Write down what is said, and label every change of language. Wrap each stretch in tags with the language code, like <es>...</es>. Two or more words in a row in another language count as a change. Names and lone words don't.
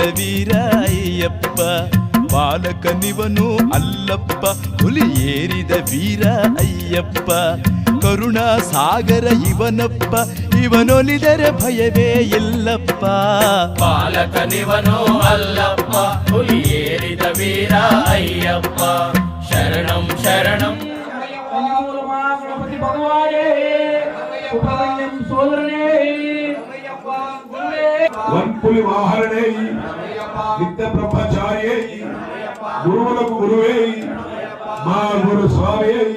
<kn>ವೀರ ಅಯ್ಯಪ್ಪ ಬಾಲಕನಿವನು ಅಲ್ಲಪ್ಪ ಹುಲಿ ಏರಿದ ವೀರ ಅಯ್ಯಪ್ಪ ಕರುಣಾ ಸಾಗರ ಇವನಪ್ಪ ಇವನೊಲಿದರೆ ಭಯವೇ ಇಲ್ಲಪ್ಪ ಬಾಲಕನಿವನು ಅಲ್ಲಪ್ಪ ಹುಲಿ ಏರಿದ ವೀರ ಅಯ್ಯಪ್ಪ ಶರಣಂ ಶರಣಂ</kn> <te>వన్పులి వాహరణే నిత్య బ్రహ్మచార్యే గురువులకు గురువే మా గురు స్వామి</te>